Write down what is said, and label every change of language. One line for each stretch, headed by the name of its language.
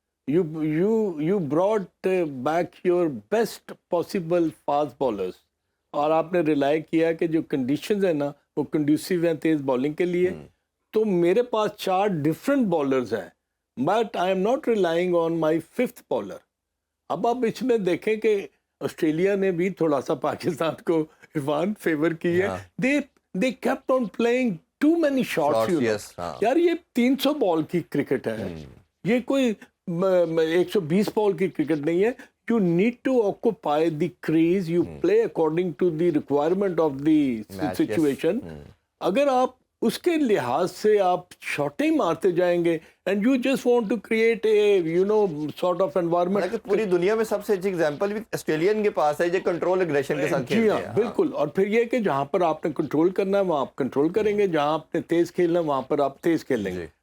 English: you brought back your best possible fast bowlers,
Urdu: اور آپ نے ریلائی کیا کہ جو کنڈیشنز ہیں نا وہ کنڈیوسیو ہیں تیز بالنگ کے لیے. تو میرے پاس 4 ڈفرینٹ بالرز ہیں,
English: but I am not relying on my
Urdu: 5th bowler. اب آپ اس میں دیکھیں کہ آسٹریلیا نے بھی تھوڑا سا پاکستان کو عرفان فیور کی ہے.
English: they kept on playing too many shots.
Urdu: یار یہ 300 بال کی کرکٹ ہے, یہ کوئی 120 بال کی کرکٹ نہیں ہے.
English: You need to occupy the crease, you play according to the requirement of the situation.
Urdu: اگر آپ اس کے لحاظ سے آپ شاٹیں مارتے جائیں گے
English: and you just want to create a sort of environment.
Urdu: پوری دنیا میں سب سے اچھی ایگزامپل بھی آسٹریلین کے پاس ہے جو کنٹرول اگریشن کے ساتھ کھیلتے ہیں. جی ہاں بالکل. اور پھر یہ کہ جہاں پر آپ نے کنٹرول کرنا ہے وہاں آپ کنٹرول کریں گے, جہاں آپ نے تیز کھیلنا ہے وہاں پر آپ تیز کھیل لیں گے.